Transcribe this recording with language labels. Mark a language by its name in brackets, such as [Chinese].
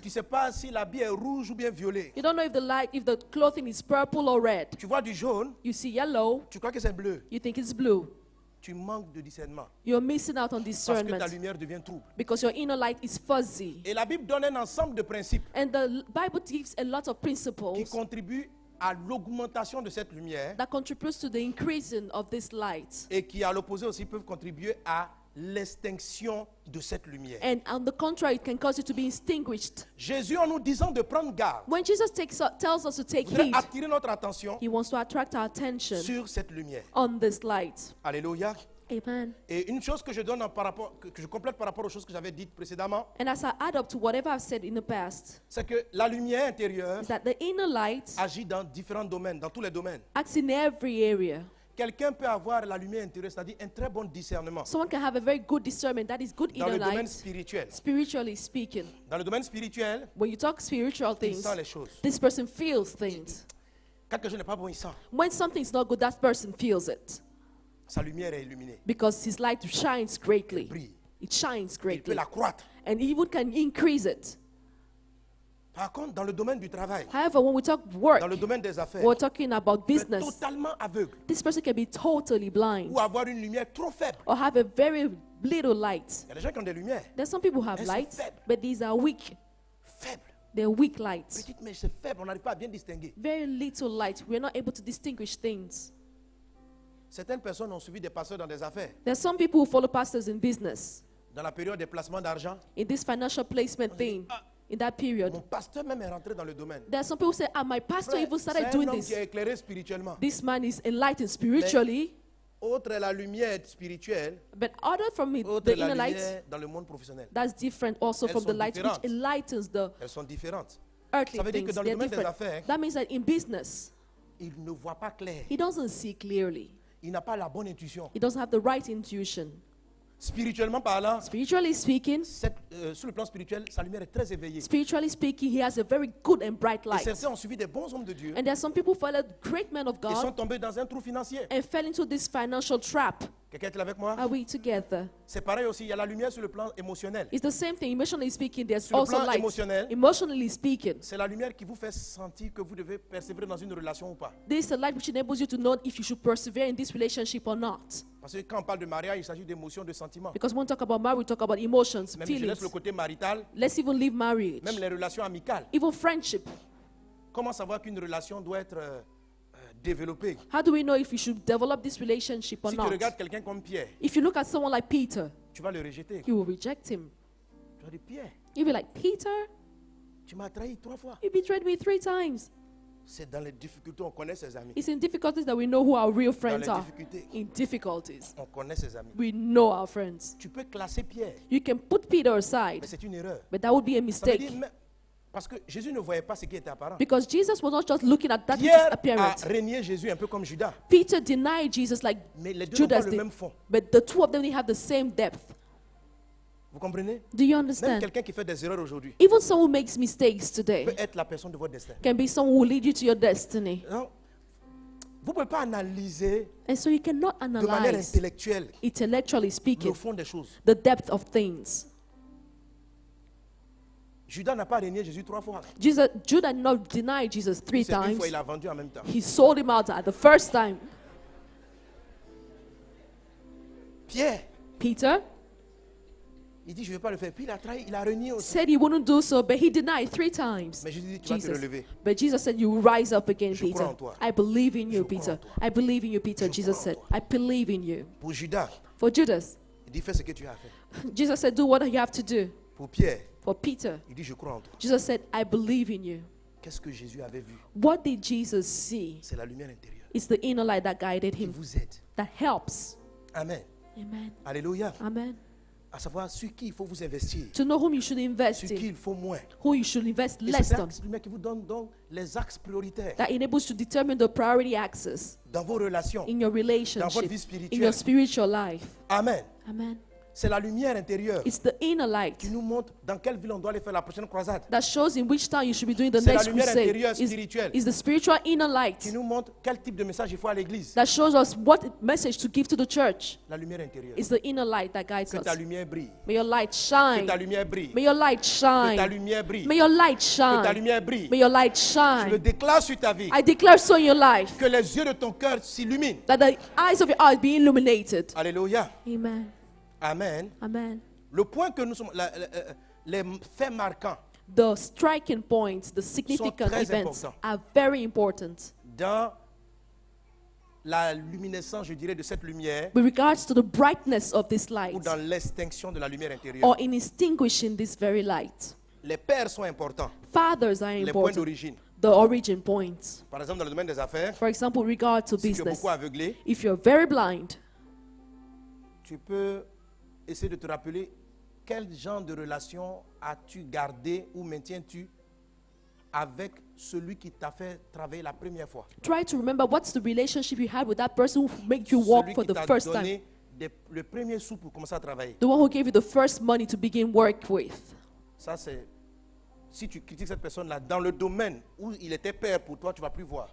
[French] tu ne sais pas si l'habit est rouge ou bien violet. [English] you don't know if the clothing is purple or red. [French] Tu vois du jaune, [English] You see yellow, [French] tu crois que c'est bleu. [English] you think it's blue. [French] Tu manques de discernement. [English] You're missing out on [French] Parce que ta [English] discernment [French] lumière devient trouble. [English] because your inner light is fuzzy. [French] Et la Bible donne un ensemble de principes [English] And the Bible gives a lot of [French] qui [English] principles [French] contribuent à l'augmentation de cette lumière [English] that contributes to the increasing of this light. [French] et qui, à l'opposé aussi, peuvent contribuer à l'extinction de cette lumière. [English] And on the contrary, it can cause it to be extinguished. [French] Jésus, en nous disant de prendre garde, [English] When Jesus tells us to take [French] voudrait [English] heed, [French] attirer notre attention [English] he wants to attract our attention [French] sur cette lumière. [English] on this light. Alléluia. Amen. [French] Et une chose que je donne que je complète par rapport aux choses que j'avais dites précédemment, [English] And as I add up to whatever I've said in the past, [French] c'est que la lumière intérieure [English] is that the inner light [French] agit dans différents domaines, dans tous les domaines. [English] acts in every area. [French] Quelqu'un peut avoir la lumière intérieure, c'est-à-dire un très bon discernement [English] Someone can have a very good discernment, that is good [French] dans [English] inner [French] le domaine [English] light, [French] spirituel. [English] spiritually speaking. [French] Dans le domaine spirituel, [English] When you talk spiritual [French] il [English] things, [French] sent les choses. [English] this person feels things. [French] Quand quelque chose n'est pas bon, il sent. [English] When something's not good, that person feels it. [French] Sa lumière est illuminée. [English] Because his light shines greatly. [French] Brille. [English] It shines [French] Il peut [English] greatly. [French] l'accroître. [English] And he even can increase it. [French] Par contre, dans le domaine du travail, [English] However, when we talk work, [French] dans le domaine des affaires, [English] we're talking about [French] il peut être [English] business. [French] totalement aveugle [English] This person can be totally blind [French] ou avoir une lumière trop faible. [English] or have a very little light. [French] Il y a des gens qui ont des lumières [English] There's some people who have [French] Elles sont [English] light, [French] faibles. [English] but these are weak. [French] faibles. [English] They're weak lights. [French] Petites, mais c'est faible, on n'arrive pas à bien distinguer. [English] Very little light. We're not able to distinguish things. [French] Certaines personnes ont suivi des pasteurs dans des affaires. [English] There's some people who follow pastors in business. [French] Dans la période des placements d'argent, [English] In this financial placement thing, in that period, [French] mon pasteur même est rentré dans le domaine. [English] there are some people who say, my pastor [French] Frère, [English] even [French] c'est [English] started [French] un [English] doing [French] homme [English] this. [French] qui est éclairé spirituellement. [English] This man is enlightened spiritually, [French] Autre est la lumière spirituelle, [English] but other from it, [French] autre [English] the [French] est la [English] inner light, [French] lumière dans le monde professionnel. [English] that's different also [French] Elles [English] from the [French] sont [English] light which [French] différentes. [English] enlightens the [French] Elles sont différentes. [English] earthly [French] Ça veut dire que [English] things. [French] dans le [English] They're [French] domaine des [English] different. [French] affaires, [English] That means that in business, [French] il ne voit pas clair. [English] he doesn't see clearly. [French] Il n'a pas la bonne intuition. [English] He doesn't have the right intuition. [French] Spirituellement parlant, [English] Spiritually speaking, [French] sur le plan spirituel, sa lumière est très éveillée. [English] spiritually speaking, he has a very good and bright [French] Et [English] light. [French] certains ont suivi des bons hommes de Dieu [English] And there are some people who followed great men of [French] et sont [English] God [French] tombés dans un trou financier. [English] and fell into this financial trap. [French] Quelqu'un est avec moi? [English] Are we together? [French] C'est pareil aussi, il y a la lumière sur le plan émotionnel. [English] It's the same thing. Emotionally speaking, there's [French] Sur le [English] also [French] plan [English] light. [French] émotionnel, [English] Emotionally speaking, [French] c'est la lumière qui vous fait sentir que vous devez persévérer dans une relation ou pas. [English] this is a light which enables you to know if you should persevere in this relationship or not. [French] Parce que quand on parle de mariage, il s'agit d'émotions, de sentiments. [English] Because when we talk about marriage, we talk about emotions, [French] Même je [English] feelings. [French] laisse le côté marital, [English] Let's even leave marriage, [French] même les relations amicales. [English] even friendship. [French] Comment savoir qu'une relation doit être développée? [English] How do we know if we should develop this relationship or [French] Si tu [English] not? [French] regardes quelqu'un comme Pierre, [English] If you look at someone like Peter, [French] tu vas le rejeter. [English] you will reject him. [French] Tu vas dire, Pierre, [English] You'll be like, Peter, [French] tu m'as trahi 3 fois. [English] you betrayed me 3 times. [French] C'est dans les difficultés, on connaît ses amis. [English] It's in difficulties that we know who our real [French] Dans [English] friends [French] les [English] are. [French] difficultés, [English] In difficulties, [French] on connaît ses amis. [English] we know our friends. [French] Tu peux classer Pierre, [English] You can put Peter [French] mais [English] aside, [French] c'est une erreur. [English] but that would be a [French] Ça veut [English] mistake. [French] dire, parce que Jésus ne voyait pas ce qui était apparent. [English] Because Jesus was not just looking at that which is [French] Pierre a [English] apparent. [French] régné Jésus un peu comme Judas. [English] Peter denied Jesus like [French] Mais les deux n'ont pas [English] Judas [French] le [English] did. [French] même fond. [English] But the two of them, they have the same depth. [French] Vous comprenez? [English] Do you [French] Même [English] understand? [French] quelqu'un qui fait des erreurs aujourd'hui [English] Even someone who makes mistakes today [French] peut être la personne de votre destin. [English] can be someone who will lead you to your destiny. [French] Non? Vous ne pouvez pas analyser [English] And so you cannot [French] de manière [English] analyze, [French] intellectuelle [English] intellectually [French] le [English] speaking, [French] fond des choses. [English] the depth of things. [French] Judas n'a pas régné Jésus 3 fois. [English] Judah did not deny Jesus 3 [French] C'est une [English] times. [French] fois, il a vendu en même temps. [English] He sold him out at the first time. [French] Pierre, [English] Peter [French] il dit, je ne vais pas le faire. Puis il a trahi, il a régné aussi. [English] said he wouldn't do so, but he denied 3 times. [French] Mais Jésus dit, tu vas te [English] Jesus. [French] relever. [English] But Jesus said, you will rise up again, [French] Je crois [English] Peter. [French] en toi. [English] I believe in you, [French] Je crois [English] Peter. [French] en toi. [English] I believe in you, Peter. [French] Je [English] Jesus [French] crois en [English] said, [French] toi. [English] I believe in you. [French] Pour Judas, [English] For Judas, [French] il dit, fais ce que tu as à faire. [English] Jesus said, do what you have to do. [French] Pour Pierre, [English] For Peter, [French] il dit, je crois en toi. [English] Jesus said, I believe in you. [French] Qu'est-ce que Jésus avait vu? [English] What did Jesus see? [French] C'est la lumière intérieure [English] It's the inner light that guided [French] qui [English] him, [French] vous aide. [English] that helps. Amen. Amen. Alléluia. Amen. [French] À savoir sur qui il faut vous investir, [English] To know whom you should invest [French] sur qui [English] in, [French] il faut moins. [English] who you should invest [French] Et [English] less [French] c'est [English] on. [French] cette lumière qui vous donne donc les axes prioritaires [English] That enables to determine the priority axis [French] dans vos relations. [English] in your [French] Dans votre [English] relationship, [French] vie [English] in [French] spirituelle. [English] your spiritual life. Amen. Amen. [French] C'est la lumière intérieure [English] It's the inner light [French] qui nous montre dans quelle ville on doit aller faire la prochaine croisade. [English] that shows in which town you should be doing the [French] C'est la [English] next [French] lumière [English] crusade. [French] intérieure [English] Is [French] spirituelle [English] the spiritual inner light [French] qui nous montre quel type de message il faut à l'église. [English] that shows us what message to give to the church. [French] La lumière intérieure. [English] It's the inner light that guides [French] Que ta [English] us. [French] lumière brille. [English] May your light [French] Que [English] shine. [French] ta lumière brille. [English] May your light [French] Que ta [English] shine. [French] lumière brille. [English] May your light [French] Que ta [English] shine. [French] lumière brille. [English] May your light [French] Je le [English] shine. [French] déclare sur ta vie. [English] I declare so in your life [French] Que les yeux de ton cœur s'illuminent. [English] that the eyes of your heart be illuminated. Alléluia. Amen. Amen. Amen. [French] Le point que nous sommes, les faits marquants [English] The striking points, the significant [French] très [English] events [French] importants. [English] are very important. [French] dans la luminescence, je dirais, de cette lumière [English] With regards to the brightness of this light [French] ou dans l'extinction de la lumière intérieure. [English] or in extinguishing this very light. [French] Les pères sont importants. [English] Fathers are [French] Les points [English] important. [French] d'origine. [English] The origin points. [French] Par exemple, dans le domaine des affaires, [English] For example, with regard to [French] si tu es [English] business, [French] beaucoup aveuglé, [English] if you're very blind, [French] tu peux essayer de te rappeler quel genre de relation as-tu gardé ou maintiens-tu avec celui qui t'a fait travailler la première fois. [English] try to remember what's the relationship you had with that person who made you walk [French] Celui [English] for [French] qui [English] the [French] t'a [English] first time. [French] donné le premier sou pour commencer à travailler. [English] The one who gave you the first money to begin work with. [French] Ça, c'est si tu critiques cette personne-là dans le domaine où il était père pour toi, tu ne vas plus voir.